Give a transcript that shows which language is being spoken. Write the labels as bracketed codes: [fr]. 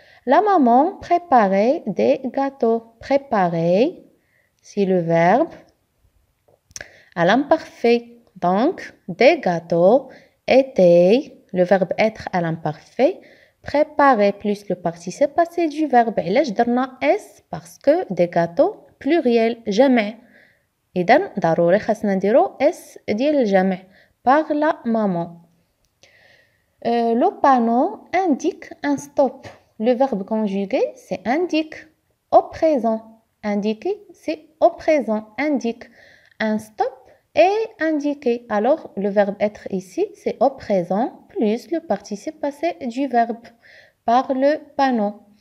[fr] La maman préparait des gâteaux. Préparer, c'est le verbe à l'imparfait. Donc, des gâteaux étaient, le verbe être à l'imparfait. Préparer plus le participe passé du verbe. [ar] علاش درنا [fr] s parce que des gâteaux pluriel [ar] جمع. إذن ضروري خاصنا نديرو اس ديال الجمع [fr] par la maman. Le panneau indique un stop. Le verbe conjugué c'est indique au présent. Indiquer c'est au présent. Indique un stop et indiquer. Alors le verbe être ici c'est au présent plus le participe passé du verbe par le panneau.